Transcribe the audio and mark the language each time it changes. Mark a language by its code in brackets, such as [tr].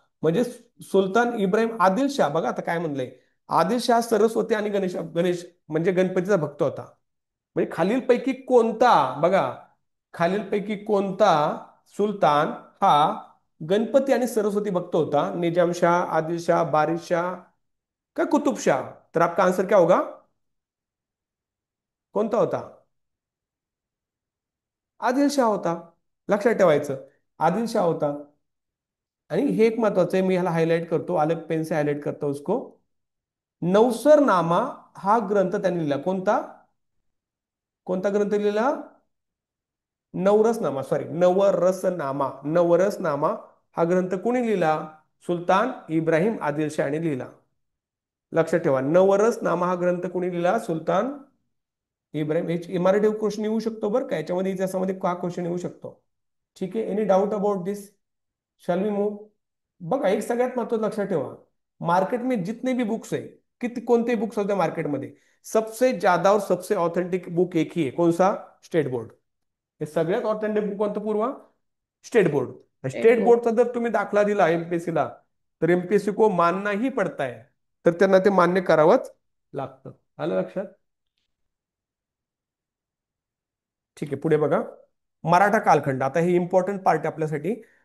[mr] म्हणजे सुलतान इब्राहिम आदिलशाह, बघा आता काय म्हणलंय, आदिलशाह सरस्वती आणि गणेश गणेश म्हणजे गणपतीचा भक्त होता. म्हणजे खालीलपैकी कोणता, बघा, खालीलपैकी कोणता सुलतान हा गणपती आणि सरस्वती भक्त होता? निजामशाह, आदिलशाह, बारिशाह का कुतुबशाह? [hi] तर आपका आंसर क्या होगा? [mr] कोणता होता? आदिलशाह होता. लक्षात ठेवायचं, आदिलशाह होता. आणि हे एक महत्वाचं आहे, मी ह्याला हायलाइट करतो, [hi] अलग पेन से [mr] हायलाइट करतो उसको. नौसरनामा हा ग्रंथ त्यांनी लिहिला. कोणता? कोणता ग्रंथ लिहिला? नवरसनामा, सॉरी, नवरसनामा. नवरसनामा हा ग्रंथ कोणी लिहिला? सुलतान इब्राहिम आदिलशाहने लिहिला. लक्षात ठेवा, नवरसनामा हा ग्रंथ कोणी लिहिला? सुलतान इब्राहिम. मराठी क्वेश्चन येऊ शकतो बरं का याच्यामध्ये, इतिहासामध्ये का क्वेश्चन येऊ शकतो. ठीक आहे, [en] Any doubt about this? Shall we move? [mr] बघा, एक सगळ्यात महत्त्वाचं लक्षात ठेवा, [hi] मार्केट में जितने भी बुक्स है, [mr] किती कोणते बुक्स होते मार्केटमध्ये, [hi] सबसे ज्यादा और सबसे ऑथेंटिक बुक एक ही है. कौन सा? State board. [mr] हे सगळ्यात ऑथेंटिक बुक कोणतं पूर्वा? [en] State board. State state board. [mr] बोर्डचा जर तुम्ही दाखला दिला एमपीएससी ला, तर [hi] एमपीएससी को मानना ही पडता है. [mr] तर त्यांना ते मान्य करावंच लागतं. आलं लक्षात? ठीक आहे, पुढे बघा. मराठा कालखंड, आता हे इम्पॉर्टंट पार्ट आहे आपल्यासाठी.